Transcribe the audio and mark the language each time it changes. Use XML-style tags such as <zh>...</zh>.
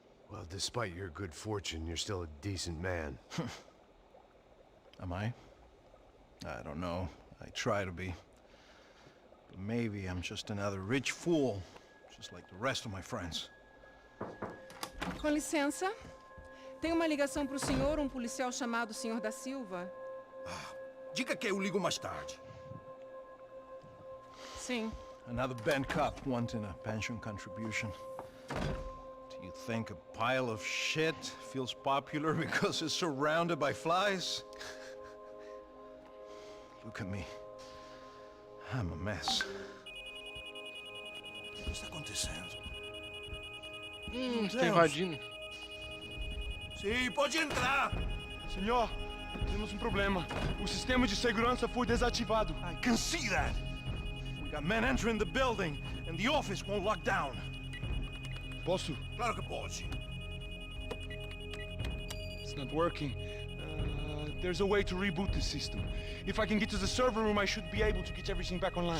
<en>Well, despite your good fortune, you're still a decent man. Am I? I don't know. I try to be. But maybe I'm just another rich fool, just like the rest of my friends.</en> <pt>com licença. Tem uma ligação pro senhor, um policial chamado Senhor da Silva. Diga que eu ligo mais tarde. Sim.</pt> <en>Another bent cop wanting a pension contribution. Do you think a pile of shit feels popular because it's surrounded by flies? Look at me. I'm a mess.</en> <pt>O que está acontecendo? Está invadindo. Sim, pode entrar. Senhor, temos um problema. O sistema de segurança foi desativado.</pt> <en>I can see that. We got men entering the building, and the office won't lock down.</en> <pt>Posso? Claro que pode.</pt> <en>It's not working. There's a way to reboot the system. If I can get to the server room, I should be able to get everything back online.</en>